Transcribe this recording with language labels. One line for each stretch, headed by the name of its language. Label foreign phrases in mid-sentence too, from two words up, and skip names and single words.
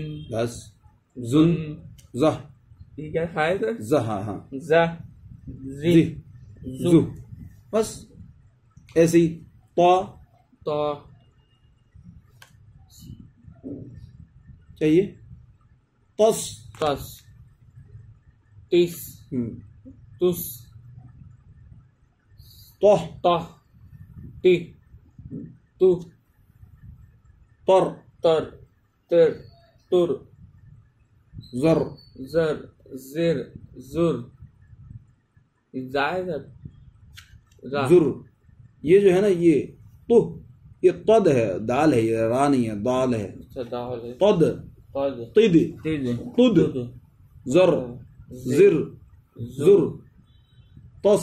Hindi: बस, जुन, जह, ये क्या है सर? जह, हाँ, जा, जी, जु, बस ऐसे ही। तो चाहिए, तस, तस, तिस, तुस, तह, तह, ति, तु, तर, तर, तिर, तुर, जर, जर, जिर, जुर, जायद, जुर। ये जो है ना, ये तो, ये तद है, दाल है, ये रा नहीं है, दाल है। तद, तिद, तुद, जर, जिर, जुर, तस,